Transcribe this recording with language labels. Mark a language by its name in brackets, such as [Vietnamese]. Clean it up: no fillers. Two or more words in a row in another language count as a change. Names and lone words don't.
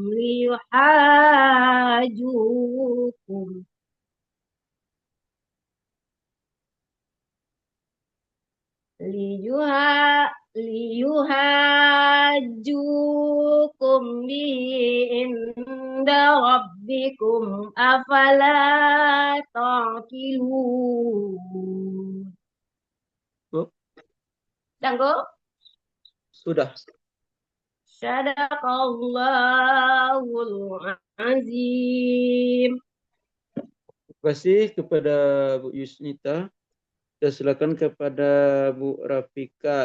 [Arabic] ليحاجوكم به عند ربكم أفلا تعقلون. [Indonesian] Tanggo? Sudah. [Arabic] صدق الله العظيم. [Indonesian] Terima kasih kepada Bu Yusnita. Kita silakan kepada Bu Rafika.